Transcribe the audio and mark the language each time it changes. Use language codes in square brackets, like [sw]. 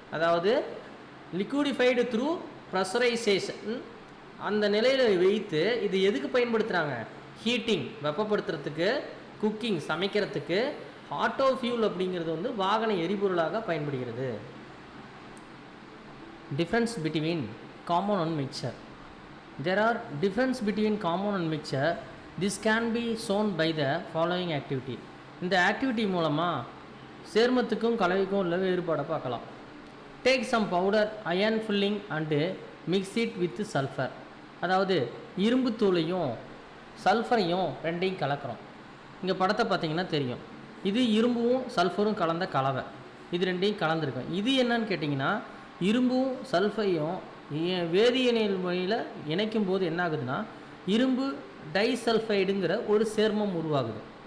[ta] அதாவது [en] liquidified through pressurization [ta] அந்த நிலையில் வைத்து இது எதுக்கு பயன்படுத்துகிறாங்க, ஹீட்டிங் வெப்பப்படுத்துறதுக்கு, குக்கிங் சமைக்கிறதுக்கு, ஆட்டோ ஃபியூல் அப்படிங்கிறது வந்து வாகன எரிபொருளாக பயன்படுகிறது. [en] Difference between compound and mixture. There are difference between compound and mixture. This can be shown by the following activity. [ta] இந்த ஆக்டிவிட்டி மூலமாக சேர்மத்துக்கும் கலவைக்கும் உள்ள வேறுபாடை பார்க்கலாம். [en] Take some powder iron filling and mix it with sulfur. [ta] அதாவது இரும்பு தூளையும் சல்ஃபரையும் ரெண்டையும் கலக்கிறோம். இங்கே படத்தை பார்த்தீங்கன்னா தெரியும், இது இரும்பும் சல்ஃபரும் கலந்த கலவை, இது ரெண்டையும் கலந்துருக்கும். இது என்னன்னு கேட்டிங்கன்னா இரும்பும் சல்ஃபரையும் வேதியியல் முறையில் இணைக்கும் போது என்ன ஆகுதுன்னா இரும்பு டைசல்ஃபைடுங்கிற ஒரு சேர்மம் உருவாகுது.